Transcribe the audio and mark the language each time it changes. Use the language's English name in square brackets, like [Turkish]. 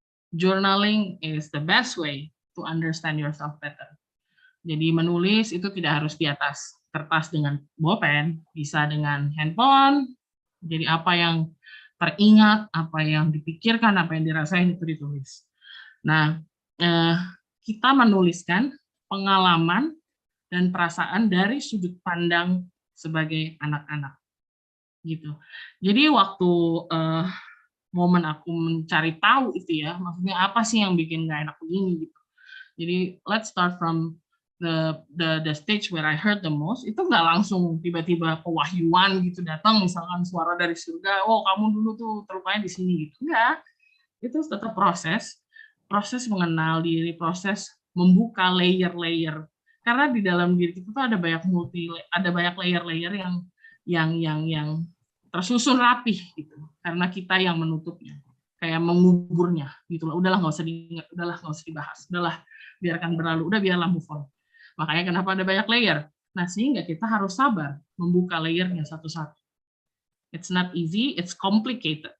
[English] Journaling is the best way to understand yourself better. [Indonesian] Jadi menulis itu tidak harus di atas kertas dengan bolpen, bisa dengan handphone. Jadi apa yang teringat, apa yang dipikirkan, apa yang dirasain itu ditulis. Nah, eh, kita menuliskan pengalaman dan perasaan dari sudut pandang sebagai anak-anak gitu. Jadi waktu momen aku mencari tahu itu ya, maksudnya apa sih yang bikin nggak enak begini gitu. Jadi [English] let's start from the stage where I heard the most. [Indonesian] Itu nggak langsung tiba-tiba pewahyuan gitu datang, misalkan suara dari surga, oh kamu dulu tuh terlupanya di sini gitu. Enggak, itu tetap proses mengenal diri, proses membuka layer-layer. Karena di dalam diri kita tuh ada banyak layer-layer yang tersusun rapih gitu. Karena kita yang menutupnya, kayak menguburnya gitu loh. Udahlah nggak usah diingat, udahlah nggak usah dibahas, udahlah biarkan berlalu, udah biarlah move on. Makanya kenapa ada banyak layer. Nah, sehingga kita harus sabar membuka layernya satu-satu. [English] It's not easy, it's complicated.